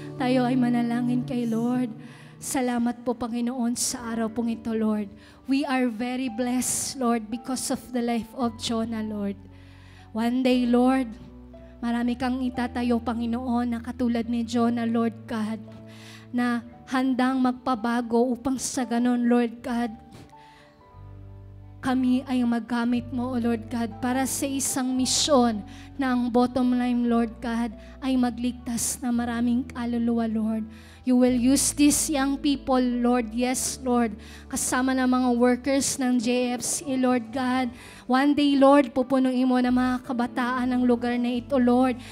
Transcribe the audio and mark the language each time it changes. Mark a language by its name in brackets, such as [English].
[Filipino] Tayo ay manalangin kay Lord. Salamat po, Panginoon, sa araw pong ito, Lord. [English] We are very blessed, Lord, because of the life of Jonah, Lord. One day, [Filipino] Lord, marami kang itatayo, Panginoon, na katulad ni Jonah, Lord God, na handang magpabago upang sa ganon, Lord God, kami ay magamit mo, O Lord God, para sa isang misyon na ang bottom line, Lord God, ay magligtas na maraming kaluluwa, Lord. [English] You will use these young people, Lord. Yes, Lord. [Filipino] Kasama ng mga workers ng JFC, Lord God. [English] One day, [Filipino] Lord, pupunuin mo na mga kabataan ng lugar na ito, Lord.